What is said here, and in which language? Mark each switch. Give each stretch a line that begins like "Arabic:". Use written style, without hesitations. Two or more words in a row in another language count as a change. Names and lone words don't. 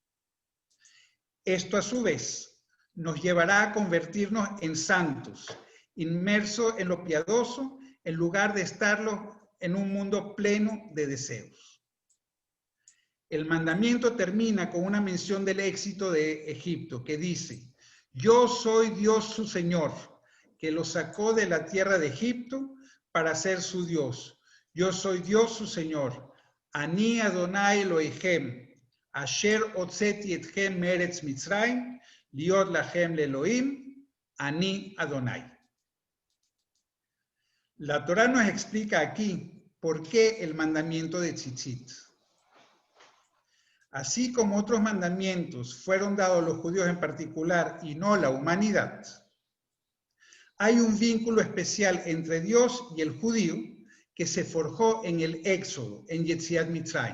Spanish: Esto a su vez nos llevará a convertirnos en santos, inmersos en lo piadoso, en lugar de estarlo en un mundo pleno de deseos. El mandamiento termina con una mención del éxito de Egipto, que dice: yo soy Dios su Señor, que lo sacó de la tierra de Egipto para ser su Dios. Yo soy Dios su Señor.
Hebrew: אני אדוני אלהים, אשר הוצאתי אתכם מארץ מצרים, להיות לכם לאלהים, אני אדוני.
Spanish: La Torá nos explica aquí por qué el mandamiento de tzitzit. Así como otros mandamientos fueron dados a los judíos en particular y no a la humanidad, hay un vínculo especial entre Dios y el judío que se forjó en el Éxodo, en
Hebrew: יציאת מצרים.